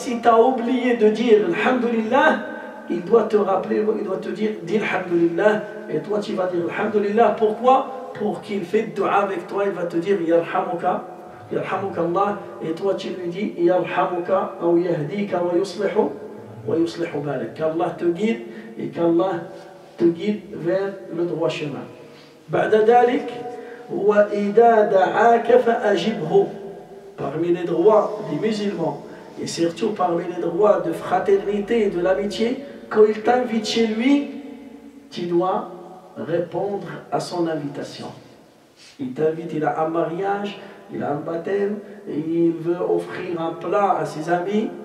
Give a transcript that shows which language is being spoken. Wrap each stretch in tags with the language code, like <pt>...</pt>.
<fr>Si tu as oublié de dire Alhamdulillah, il doit te rappeler, il doit te dire dis Alhamdulillah, et toi tu vas dire Alhamdulillah. Pourquoi? Pour qu'il fait dua avec toi, il va te dire</fr> <ar>Yarhamuka, Yarhamuka Allah,</ar> <fr>et toi tu lui dis Yarhamuka ou</fr> <ar>Yahdika wa yuslihu balak.</ar> <fr>Qu'Allah te guide et qu'Allah te guide vers le droit chemin.</fr> <ar>Ba'da dalik, وَإِذَا دَعَاكَ فَأَجِبْهُ.</ar> <fr>Parmi les droits des musulmans, et surtout parmi les droits de fraternité et de l'amitié, quand il t'invite chez lui, tu dois répondre à son invitation. Il t'invite, il a un mariage, il a un baptême, et il veut offrir un plat à ses amis.</fr>